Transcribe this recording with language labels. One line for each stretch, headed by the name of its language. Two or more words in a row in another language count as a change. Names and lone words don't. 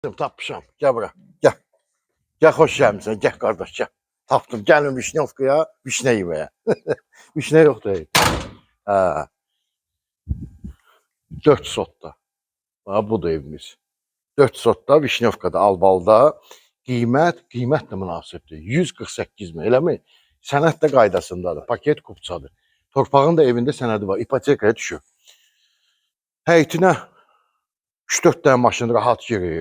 Turkish: Tapmışam. Gel bura. Gel. Gel hoş gelmişsin. Gel kardeş gel. Tapdım. Gelin Vişnevka'ya. Vişne yemeye. Vişne yok değil.
Azerbaijani: Ha, 4 sotda. Ha, bu da evimiz. 4 sotda Vişnevka'da Albalda. Qiymət də münasibdir. 148 min, eləmi? Sənəd də qaydasındadır. Paket kupçadır. Torpağın da evində sənədi var. İpotekaya düşür. Həyətinə 3-4 dənə maşın rahat girir.